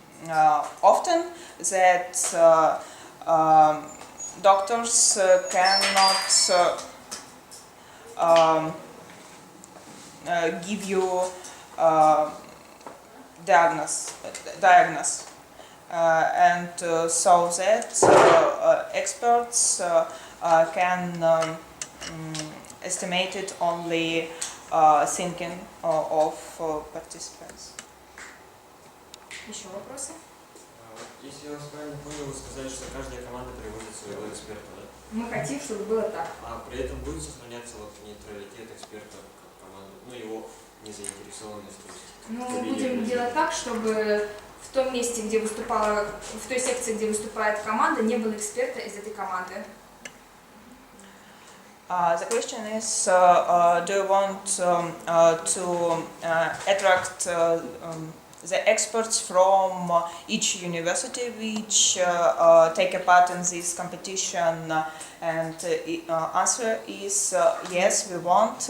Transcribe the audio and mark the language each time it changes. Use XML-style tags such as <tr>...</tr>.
<en>often that doctors cannot give you diagnosis, and so that experts can estimated only thinking of participants.</en> <ru>Еще вопросы? Если я вас правильно понял, вы сказали, что каждая команда приводит своего эксперта, да? Мы хотим, чтобы было так. А при этом будет сохраняться вот нейтралитет эксперта как команды, ну его незаинтересованность. То есть, Ну, мы будем делать так, чтобы в том месте, где выступала, в той секции, где выступает команда, не было эксперта из этой команды.</ru> <en>The question is, do you want to attract the experts from each university which take a part in this competition? And answer is yes, we want.</en>